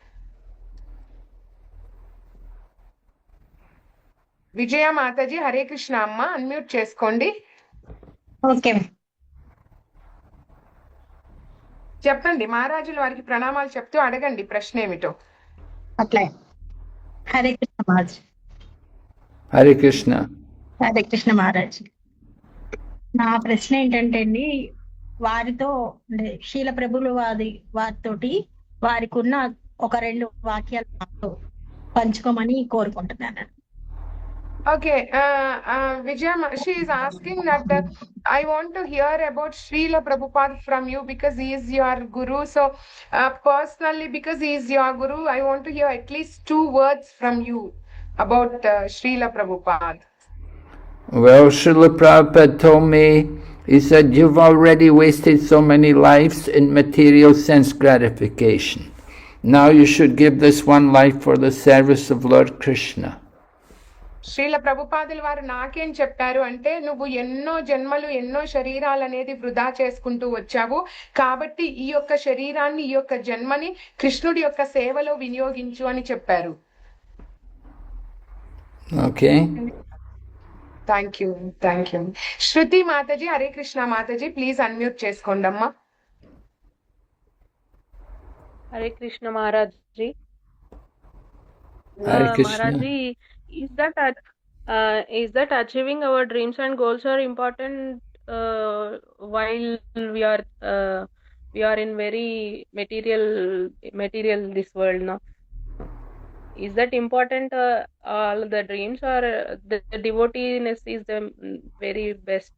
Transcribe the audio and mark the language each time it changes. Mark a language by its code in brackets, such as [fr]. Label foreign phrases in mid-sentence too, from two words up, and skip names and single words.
[te] విజయ మాతాజీ, హరే కృష్ణ అమ్మ, అన్మ్యూట్ చేసుకోండి. ఓకే చెప్పండి, మహారాజుల వారికి ప్రణామాలు చెప్తూ అడగండి ప్రశ్న ఏమిటో. అట్లా. హరే కృష్ణ మహారాజ్. Hare Krishna. హరే కృష్ణ మహారాజ్. నా ప్రశ్న ఏంటంటే అండి, వారితో అంటే శీల ప్రభులు వారితోటి వారికి ఉన్న ఒక 2 వాక్యాలు నాతో పంచుకోమని కోరుకుంటున్నాను. [en] Okay, Vijaya, she is asking that I want to hear about Srila Prabhupada from you because he is your guru. So, personally, because he is your guru, I want to hear at least 2 words from you about Srila Prabhupada. Well, Srila Prabhupada told me, he said, you've already wasted so many lives in material sense gratification. Now you should give this one life for the service of Lord Krishna. [te] శ్రీల ప్రభుపాదుల వారు నాకేం చెప్పారు అంటే, నువ్వు ఎన్నో జన్మలు ఎన్నో శరీరాలు అనేది వృధా చేసుకుంటూ వచ్చావు, కాబట్టి ఈ యొక్క శరీరాన్ని ఈ యొక్క జన్మని కృష్ణుడి యొక్క సేవలో వినియోగించు అని చెప్పారు. [en] Okay. thank you, thank you. [te] శృతి మాతాజీ, హరే కృష్ణ మాతాజీ, [en] please unmute [te] చేసుకోండి అమ్మా. హరే కృష్ణ మహారాజ్ జీ. [en] Hare Krishna. Maharaj ji, is that achieving our dreams and goals are important while we are in very material this world now? Is that important, all the dreams, or the devoteeness is the very best?